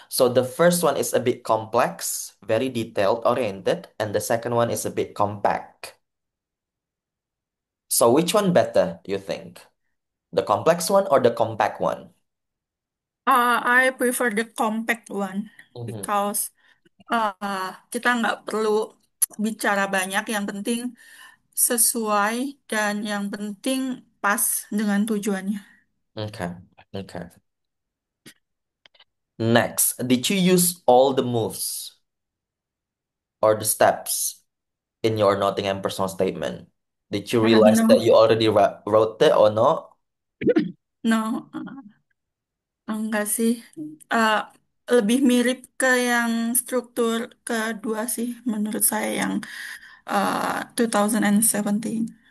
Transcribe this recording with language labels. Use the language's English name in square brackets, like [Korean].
[English] So the first one is a bit complex, very detailed oriented, and the second one is a bit compact. So which one better, you think? The complex one or the compact one? I prefer the compact one Mhm. because [Indonesian] kita nggak perlu bicara banyak, yang penting sesuai dan yang penting pas dengan tujuannya. [English] Okay. Okay. Next, did you use all the moves or the steps in your Nottingham personal statement? Did you realize that No, you already wrote it or not? no, [Indonesian] enggak sih. Eh, Lebih mirip ke yang struktur kedua sih, menurut saya yang 2017.